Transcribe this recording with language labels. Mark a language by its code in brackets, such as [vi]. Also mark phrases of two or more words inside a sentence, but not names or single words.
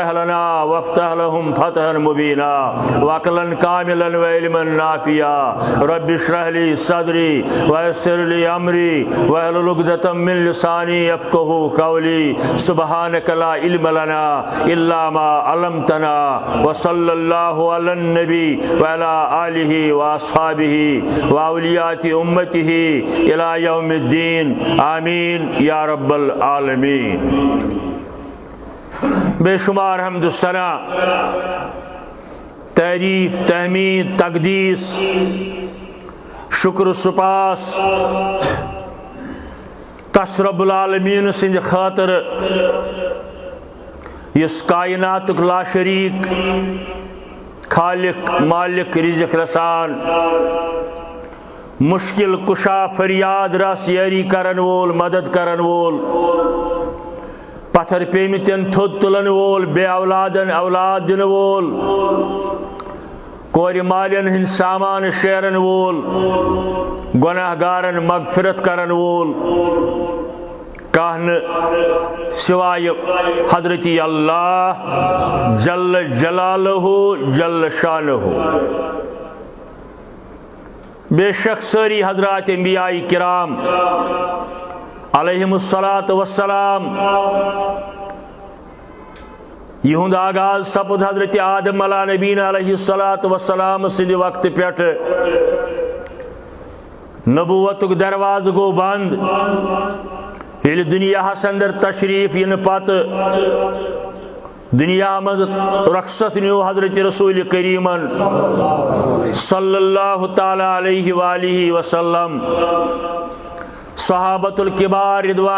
[ar] لنا وافتح لهم فتحا مبينا وعقلا كاملا وعلما نافعا رب اشرح لي صدري ويسر لي امري واحلل عقدة من لساني يفقهوا قولي سبحانك لا علم لنا الا ما علمتنا وصلى الله على النبي وعلى آله واصحابه واولياء امته الى یوم الدین آمین یا رب العالمین۔ [ks] بے شمار حمد و ثنا، تعریف، تحمید، تقدیس، شکر و سپاس تس [ar] رب العالمین [ks] سند خاطر یس کائناتک لا شریک خالق مالک رزق رسان مشکل کشا فریاد رس یاری کرن وول مدد کرن وول پتھر پیمتن تھود تلن وول بے اولادن اولاد دن وول کور مالین ہند سامان شیرن وول گناہ گارن مغفرت کرن وول کہن سوائے حضرتی اللہ [ar] جل جلالہ جل شانہ۔ [ks] بے شک ساری حضرات انبیاء کرام [ar] علیہم الصلاۃ والسلام [ks] یہند آغاز سپد حضرت آدم [ar] علیہ نبینا علیہ الصلاۃ والسلام [ks] سند وقت پیٹھ نبوت دروازہ گو بند یل دنیا اندر تشریف ین پتہ دنیا مز رخصت نیو حضرت رسول کریمن [ar] صلی اللہ تعالی علیہ وآلہ وسلم صحابۃ الکبار رضوان